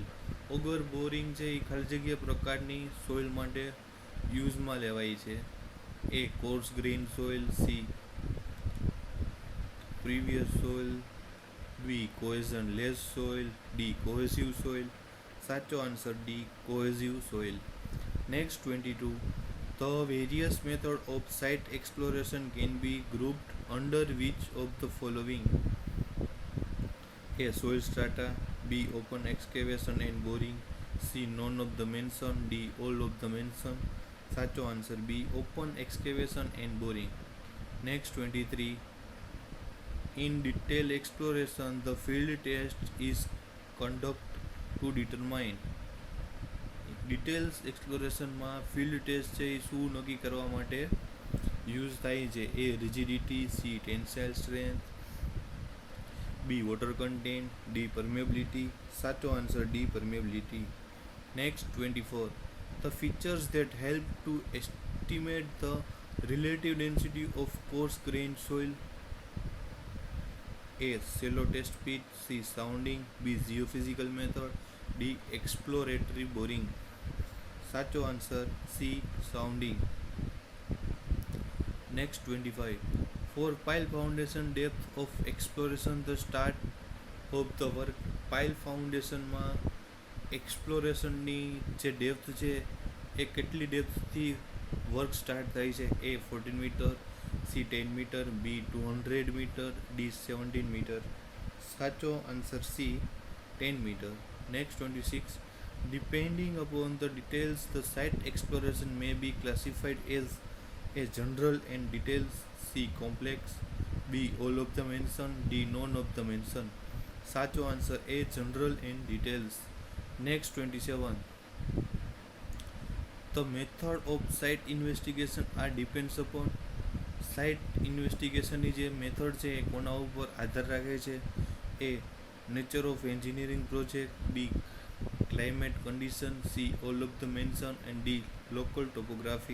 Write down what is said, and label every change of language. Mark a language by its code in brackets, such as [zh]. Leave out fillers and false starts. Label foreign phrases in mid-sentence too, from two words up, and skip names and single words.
[en] auger boring [gu] છે એ ખાલી જગ્યા પ્રકારની સોઇલ માટે યુઝમાં લેવાય છે. [en] A. coarse grain soil, C. pervious soil, B. cohesionless soil, D. cohesive soil. [gu] સાચો આન્સર [en] D. cohesive soil. next 22. The various methods of site exploration can be grouped under which of the following? A. soil strata, B. open excavation and boring, C. none of the mention, D. all of the mention. [gu] સાચો આન્સર B. [en] open excavation and boring. Next 23. In detail exploration, the field test is conducted to determine. details explorationમાં field test [gu] છે એ શું નક્કી કરવા માટે યુઝ થાય છે? [en] A. rigidity, C. tensile strength, B. water content, D. permeability. [gu] સાચો આન્સર [en] D. permeability. next 24. The features that help to estimate the Relative density of coarse grained soil. A. Shallow test pit. C. Sounding. B. Geophysical method. D. Exploratory boring. [gu] સાચો આન્સર C. Sounding. [en] Next 25. For pile foundation depth of exploration the start of the work. pile foundationમાં [gu] એક્સપ્લોરેશનની જે ડેપ્થ છે એ કેટલી ડેપ્થથી [en] work start [gu] થાય છે? એ 14 મીટર, સી 10 મીટર, બી 200 મીટર, ડી 17 મીટર. સાચો આન્સર સી 10 મીટર. [en] next 26. Depending upon the details, the site exploration may be classified as a general and details. C. Complex. B. All of the mention. D. None of the mention. [gu] સાચો આન્સર એ [en] general and details. next 27. the method of site investigation are depends upon. site investigationની [gu] જે મેથડ છે એ કોના ઉપર આધાર રાખે છે? [en] A nature of engineering project, B climate condition, C all of the mention and D local topography.